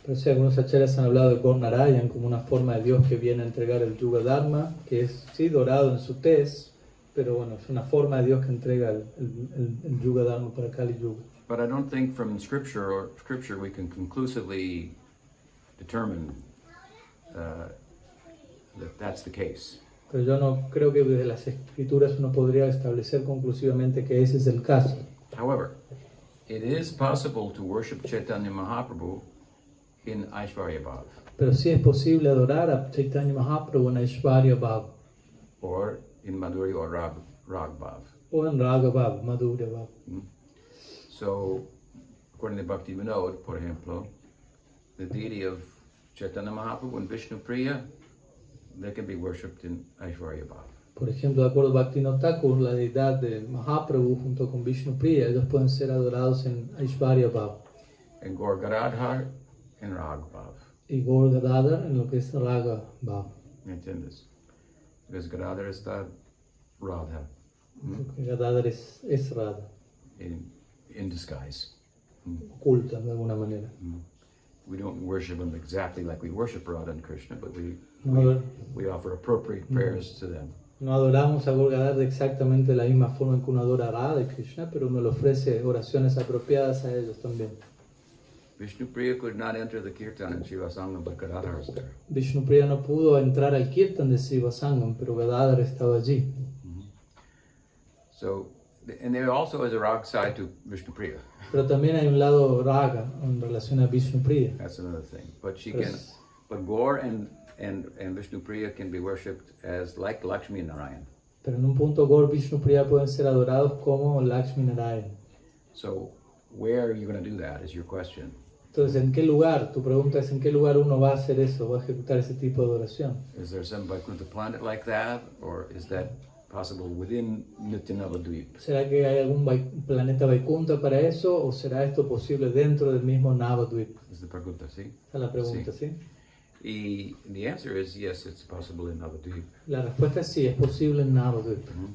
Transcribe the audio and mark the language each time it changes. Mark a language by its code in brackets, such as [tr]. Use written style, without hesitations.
[es] Pero sí, algunos acharyas han hablado de Gaur Narayan como una forma de Dios que viene a entregar el Yuga Dharma, que es sí dorado en su tez, pero bueno, es una forma de Dios que entrega el Yuga Dharma para Kali Yuga. [en] But I don't think from scripture we can conclusively determine that that's the case. [es] Pero yo no creo que desde las escrituras uno podría establecer conclusivamente que ese es el caso. [en] However, it is possible to worship Chaitanya Mahaprabhu in Aishwarya Bhav, [es] Pero sí es posible adorar a Chaitanya Mahaprabhu en Aishwarya Bhav, [en] or in Madhurya or Rag Bhav. [es] o en Raga Bhav, Madhurya Bhav. [en] So, according to Bhakti Vinod, [es] por ejemplo, [en] the deity of Chaitanya Mahaprabhu and Vishnu Priya, they can be worshipped in Aishwarya Bhav. [es] Por ejemplo, de acuerdo a Bhaktivinoda Thakur, la deidad de Mahaprabhu junto con Vishnu Priya, ellos pueden ser adorados en Aishwarya Bhav. [en] And Gaur Gadadhar in Rag Bhav. [es] Y Gaur Gadadhar en lo que es Raga Bhav. ¿Me entiendes? Because Gadadhar está Radha Porque Gadadhar es Radha, [en] in disguise. [es] oculta de alguna manera. [en] We don't worship him exactly like we worship Radha and Krishna, but [es] No, [en] we offer appropriate prayers to them. [es] no adoramos a Gaur Gadadhar exactamente de la misma forma en que uno adora a Radha y Krishna, pero uno le ofrece oraciones apropiadas a ellos también. [en] Vishnu Priya could not enter the kirtan in Shiva Sangam, but Gadadhar was there. [es] Vishnu Priya no pudo entrar al kirtan de Siva Sangam, pero Gadadhar estaba allí. [en] So, and there also is a rag side to Vishnu Priya. [es] Pero también hay un lado raga en relación a Vishnu Priya. [en] That's another thing. But she [es] Pues- [en] can, but Gaur and Vishnu Priya can be worshipped as like Lakshmi and Narayan. [es] Pero en un punto Gaur Vishnu Priya pueden ser adorados como Lakshmi Narayan. [en] So, where are you going to do that is your question. [es] Entonces, ¿en qué lugar? Tu pregunta es, ¿en qué lugar uno va a hacer eso? ¿Va a ejecutar ese tipo de adoración? [en] Is there some Vaikuntha planet like that, or is that possible within Nityanavadvip? [es] ¿Será que hay algún planeta Vaikunta para eso? ¿O será esto posible dentro del mismo Navadvip? [en] Is the Pragunta, see? [es] Esa es la pregunta, ¿sí? [en] The answer is yes, it's possible in Navadvip. [es] La respuesta es sí, es posible en Navadvip.